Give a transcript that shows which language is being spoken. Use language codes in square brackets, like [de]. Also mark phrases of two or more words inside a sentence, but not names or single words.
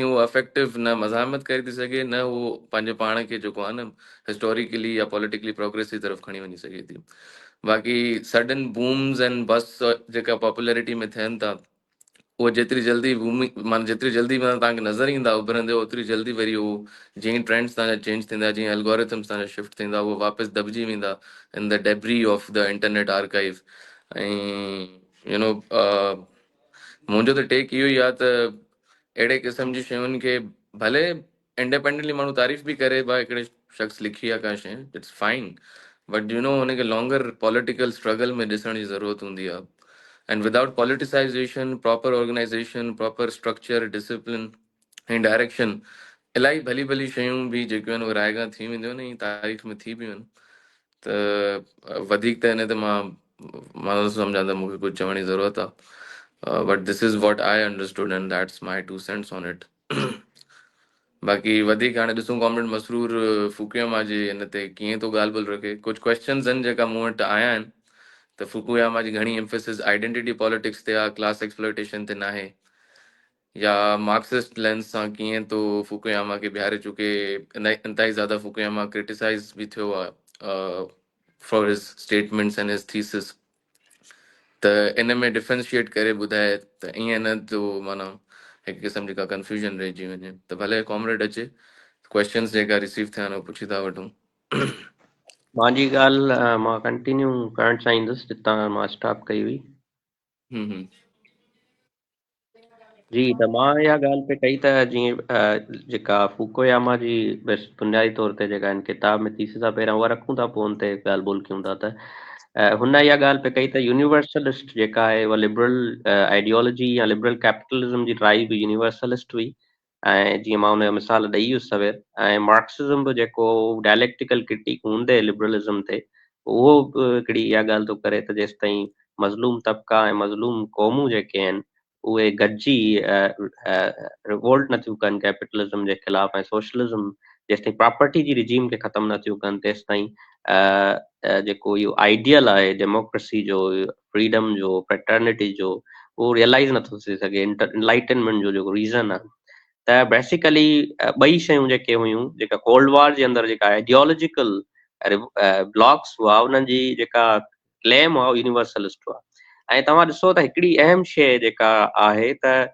[sd] उहो अफेक्टिव न मज़ामत करे थी सघे न उहो पंहिंजे पाण खे जेको आहे न हिस्टोरिकली या पॉलिटिकली प्रोग्रेस जी तरफ़ खणी वञी सघे थी बाक़ी [en] sudden booms and bust [sd] जेका पॉपुलैरिटी में थियनि था उहो जेतिरी जल्दी भूमि माना जेतिरी जल्दी माना तव्हांखे नज़र ईंदा उभरंदे ओतिरी जल्दी वरी उहो जीअं ट्रेंड्स तव्हांजा चेंज थींदा जीअं एल्गोरिथम्स तव्हांजा शिफ्ट थींदा उहो वापसि दॿिजी वेंदा [en] in the debris of the internet archive [sd] ऐं [en] you know [sd] मुंहिंजो त टेक इहो ई आहे त अहिड़े क़िस्म जी शयुनि खे भले इंडिपेंडेंटली माण्हू तारीफ़ बि करे भाई हिकिड़े शख़्स लिखी आहे का शइ [en] it's fine but you know [sd] हुनखे [en] longer political struggle [sd] में ॾिसण जी ज़रूरत हूंदी आहे [en] and without politicization proper organization proper structure discipline and direction [sd] इलाही भली भली शयूं बि जेकियूं आहिनि उहे रायगा थी वेंदियूं आहिनि ऐं तारीख़ में थी बियूं आहिनि त वधीक त हिन ते मां नथो सम्झां त मूंखे कुझु चवण जी ज़रूरत आहे [en] but this is what I understood and that's my 2 cents on it [sd] बाक़ी वधीक हाणे ॾिसूं कॉमरेड मसरूर फुकुयमा जे हिन ते कीअं थो ॻाल्हि ॿोल रखे कुझु क्वेश्चन्स आहिनि जेका मूं वटि आया आहिनि त फुकुयामा जी घणी एम्फेसिस [en] identity politics [sd] ते आहे [en] class exploitation [sd] ते नाहे या [en] Marxist lens [sd] सां कीअं थो फुकुयामा खे बिहारे चुके इंतहाई ज़्यादा फुकुयामा क्रिटिसाइज़ बि थियो आहे [en] for his statements and his thesis [sd] त इन में डिफ्रेंशिएट करे ॿुधाए त ईअं न थियो माना हिकु क़िस्म जी का कंफ्यूजन रहिजी वञे त भले कॉमरेड अचे क्वेश्चन्स जेका रिसीव थिया आहिनि उहे पुछी था वठूं मुंहिंजी ॻाल्हि मां कंटिन्यू करणु चाहींदुसि जितां मां स्टॉप कई हुई हम्म जी त मां इहा ॻाल्हि पे कई त जीअं जेका फुकुयामा जी बसि बुनियादी तौर ते जेका हिन किताब में थीसिस आहे पहिरियां उहा रखूं था पोइ हुन ते ॻाल्हि ॿोल कयूं था त हुन इहा ॻाल्हि पे कई त यूनिवर्सलिस्ट जेका आहे उहा [en] liberal ideology [sd] या [en] liberal capitalism [sd] जी ड्राइव यूनिवर्सलिस्ट हुई ऐं जीअं मां हुनजो मिसाल ॾेई वियुसि सवेर ऐं मार्क्सिज़म बि जेको [en] dialectical critique [sd] हूंदे लिबरलिज़म ते उहो बि हिकिड़ी इहा ॻाल्हि थो करे त जेसिताईं मज़लूम तबिका ऐं मज़लूम क़ौमूं जेके आहिनि उहे गॾिजी रिवोल्ट नथियूं कनि कैपिटलिज़म जे ख़िलाफ़ ऐं सोशलिज़म जेसिताईं प्रॉपर्टी जी रिजीम खे ख़तमु नथियूं कनि तेसिताईं जेको इहो आइडियल आहे डेमोक्रेसी जो फ्रीडम जो फ्रेटर्निटी जो उहो रियलाइज़ नथो थी सघे इनलाइटनमेंट जो जेको रीज़न आहे त बेसिकली ॿई शयूं जेके हुयूं जेका कोल्ड वॉर जे अंदरि जेका [en] ideological blocs [sd] हुआ उन्हनि जी जेका क्लेम हुआ यूनिवर्सलिस्ट हुआ ऐं तव्हां ॾिसो त हिकिड़ी अहम शइ जेका आहे त